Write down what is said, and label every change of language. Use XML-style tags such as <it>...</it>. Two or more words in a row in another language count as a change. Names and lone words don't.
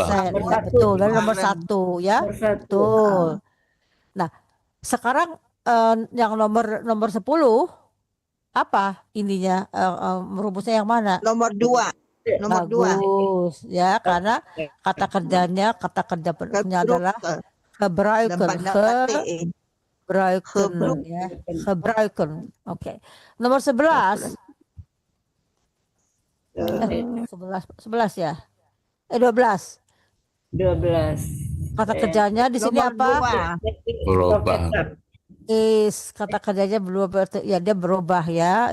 <id>Ya, betul. Dan nomor 1 ya. Nomor 1. Betul. Nah, sekarang yang nomor 10 apa ininya merumusnya yang mana? Nomor 2. Nomor 2. Bagus ya, karena kata kerjanya kata kerja penuhnya adalah gebruiken. Gebruiken ya. Gebruiken. Oke. Nomor 11. 11 ya. 12. 12. Kata kerjanya di sini Nomor apa? 2. Berubah. Kata kerjanya berubah ya, dia berubah ya.</id>